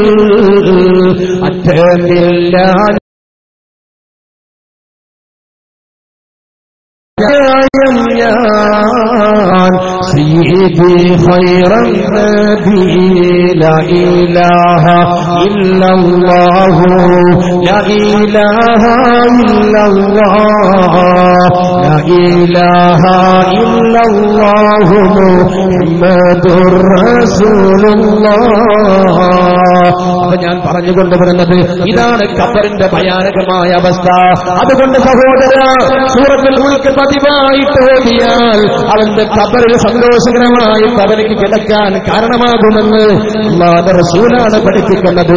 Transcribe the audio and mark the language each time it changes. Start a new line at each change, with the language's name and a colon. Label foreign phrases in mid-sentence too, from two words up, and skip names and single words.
Arabic: أتم الله سيدي خير النبي لا إله إلا الله لا إله إلا الله لا إله إلا الله محمد رسول الله.
Malayalam: അപ്പൊ ഞാൻ പറഞ്ഞുകൊണ്ടുവരുന്നത് ഇതാണ് ഖബറിന്റെ ഭയാനകമായ അവസ്ഥ. അതുകൊണ്ട് സഹോദര, സൂറത്തുൽ മുൽക്ക് പതിവായിട്ട് ഓതിയാൽ അവന്റെ ഖബറിൽ സന്തോഷകരമായി അവനിക്ക് കിടക്കാൻ കാരണമാകുമെന്ന് അല്ലാഹുവിന്റെ റസൂലാണ് പഠിപ്പിക്കുന്നത്.